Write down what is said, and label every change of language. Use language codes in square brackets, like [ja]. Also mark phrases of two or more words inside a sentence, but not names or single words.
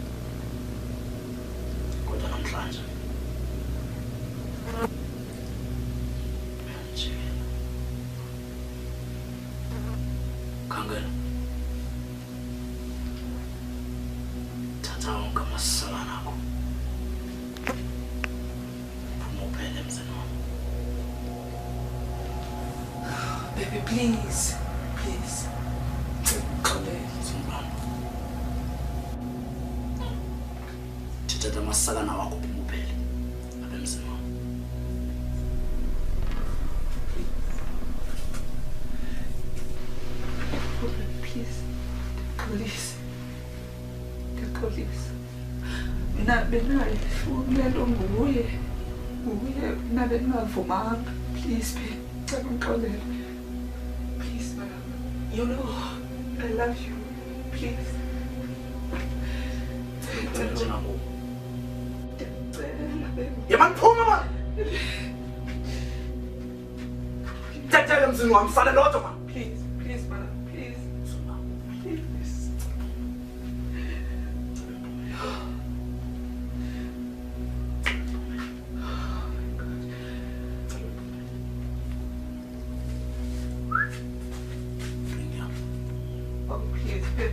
[xh] Kodwa namhlanje Khangela. Thatha wonke amasalana akho. Phuma uphele emzini wami. [en] Baby, please. Please. [xh] Tithatha amasakana wakho uphele apha emzini wam. [en] Please. [xh] Ndixolise. Mina bendingayifuni le nto nguye. Mina bendingavumanga. [en] Please, babe. [xh] Ndicela undixolele. [en] Please, mama. You know, I love you. Please. [xh] Ndicela, babe. Yema phuma man. Thathela emzini wam sale lodwa man. [en] Please, please, mama. Please. Please. Oh, please, babe.